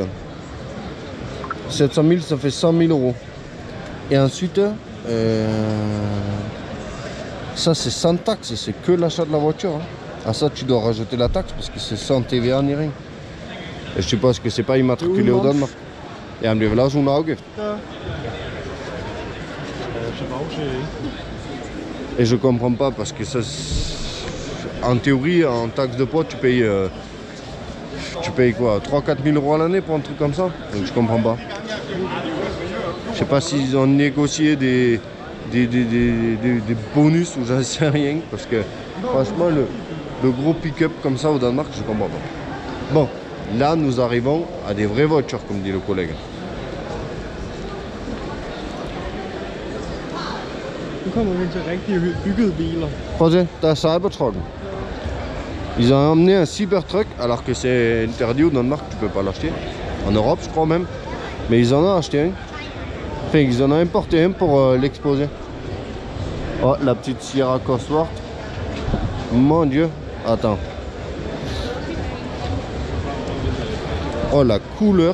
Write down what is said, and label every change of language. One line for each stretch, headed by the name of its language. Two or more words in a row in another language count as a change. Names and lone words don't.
French: 700 000, ça fait 100 000 €. Et ensuite, ça c'est sans taxe, c'est que l'achat de la voiture. Hein. À ça, tu dois rajouter la taxe parce que c'est sans TVA ni rien. Et je suppose que c'est pas immatriculé au Danemark.
Danish: Et han bliver vel også en afgift.
French: Et je comprends pas parce que ça, en théorie, en taxe de poids, tu payes quoi, 3-4 000 € à l'année pour un truc comme ça. Donc je comprends pas. Je sais pas s'ils ont négocié des bonus ou j'en sais rien. Parce que franchement, le gros pick-up comme ça au Danemark, je comprends pas. Bon, là nous arrivons à des vraies voitures, comme dit le collègue.
Danish: Prøv at se, der er Cybertrucken.
French: Ils ont emmené un Cybertruck alors que c'est interdit au Danemark, tu peux pas l'acheter. En Europe je crois même. Mais ils en ont acheté un. Enfin ils en ont importé un pour l'exposer. Oh la petite Sierra Cosworth. Mon dieu. Attends. Oh la couleur.